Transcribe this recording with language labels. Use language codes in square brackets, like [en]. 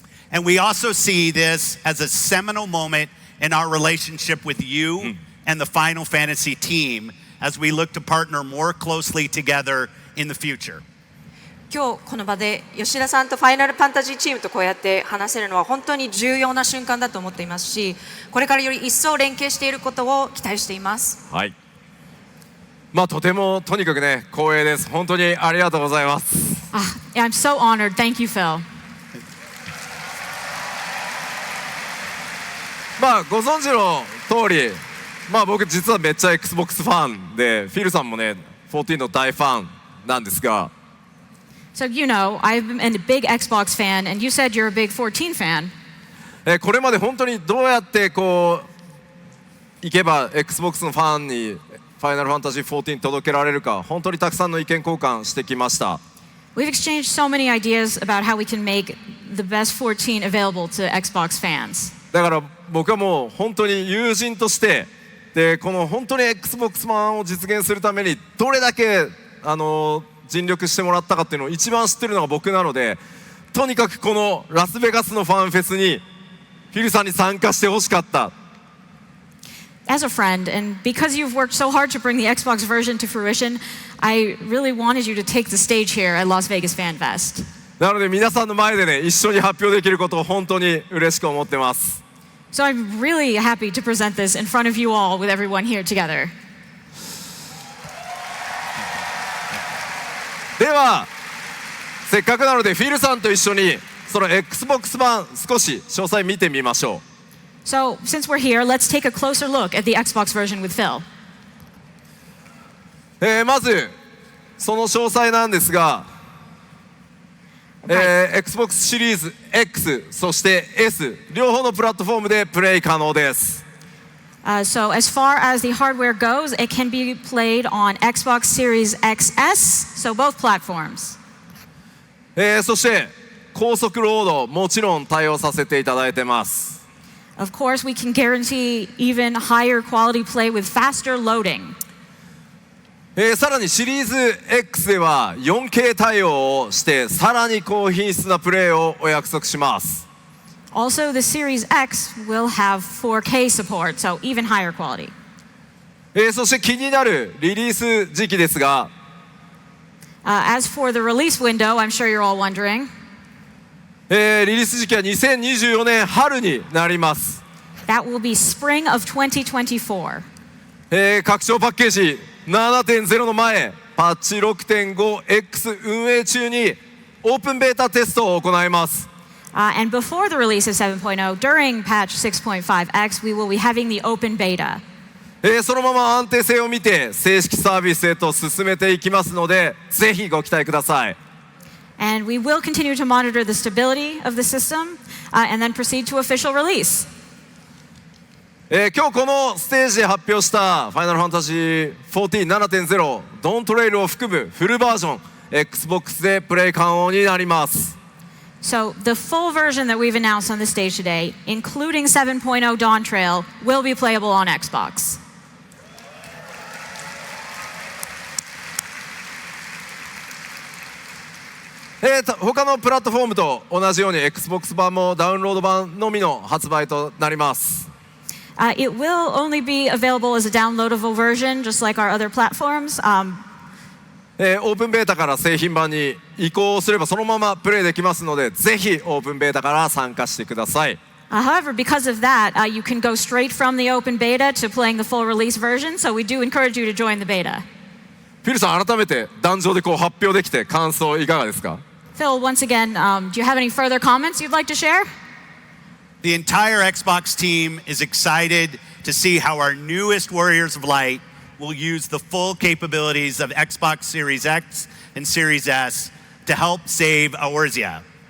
[en] And we also see this as a seminal moment in our relationship with you and the Final Fantasy team as we look to partner more closely together in the future. [ja] 今日この場で吉田さんとファイナルファンタジーチームとこうやって話せるのは本当に重要な瞬間だと思っていますし、これからより一層連携していることを期待しています。はい。とてもとにかくね光栄です。本当にありがとうございます。 [en] I'm so honored. Thank you, Phil. [ja] ご存知の通り、僕実はめっちゃ Xbox ファンで、フィルさんもね14の大ファンなんですが。 [en] So you know, I'm a big Xbox fan, and you said you're a big 14 fan. [ja] これまで本当にどうやってこういけば Xbox のファンにファイナルファンタジー14届けられるか、本当にたくさんの意見交換してきました。 [en] We've exchanged so many ideas about how we can make the best 14 available to Xbox fans. [ja] だから僕はもう本当に友人としてでこの本当に Xbox 版を実現するためにどれだけ尽力してもらったかっていうのを一番知ってるのが僕なので、とにかくこのラスベガスのファンフェスにフィルさんに参加してほしかった。 [en] As a friend, and because you've worked so hard to bring the Xbox version to fruition, I really wanted you to take the stage here at Las Vegas Fan Fest. [ja] なので皆さんの前でね一緒に発表できることを本当に嬉しく思ってます。 [en] So I'm really happy to present this in front of you all with everyone here together. [ja] ではせっかくなのでフィルさんと一緒にその Xbox 版少し詳細見てみましょう。 [en] So since we're here, let's take a closer look at the Xbox version with Phil. [ja] まずその詳細なんですが、Xbox シリーズ X そして S 両方のプラットフォームでプレイ可能です。 [en] So as far as the hardware goes, it can be played on Xbox Series XS, so both platforms. [ja] そして高速ロードもちろん対応させていただいてます。 [en] Of course, we can guarantee even higher quality play with faster loading. [ja] さらにシリーズ X では 4K 対応をしてさらに高品質なプレイをお約束します。 [en] Also, the Series X will have 4K support, so even higher quality. [ja] そして気になるリリース時期ですが、 [en] as for the release window, I'm sure you're all wondering. [ja] リリース時期は2024年春になります。 [en] That will be spring of 2024. [ja] 拡張パッケージ 7.0 の前パッチ 6.5X 運営中にオープンベータテストを行います。 [en] And before the release of 7.0, during patch 6.5X, we will be having the open beta. [ja] そのまま安定性を見て正式サービスへと進めていきますので、ぜひご期待ください。 [en] And we will continue to monitor the stability of the system, and then proceed to official release. [ja] 今日このステージで発表したファイナルファンタジー 14 7.0 ドントレイルを含むフルバージョン Xbox でプレイ可能になります。 [en] So the full version that we've announced on the stage today, including 7.0 Dawn Trail, will be playable on Xbox. [ja] 他のプラットフォームと同じように Xbox 版もダウンロード版のみの発売となります。 [en] It will only be available as a downloadable version, just like our other platforms. [ja] オープンベータから製品版に移行すればそのままプレイできますので、ぜひオープンベータから参加してください。 [en] However, because of that, you can go straight from the open beta to playing the full release version, so we do encourage you to join the beta. [ja] フィルさん、改めて壇上でこう発表できて感想いかがですか？ [en] Phil, once again, do you have any further comments you'd like to share? The entire Xbox team is excited to see how our newest Warriors of Light will use the full capabilities of Xbox Series X and Series S to help save Eorzea.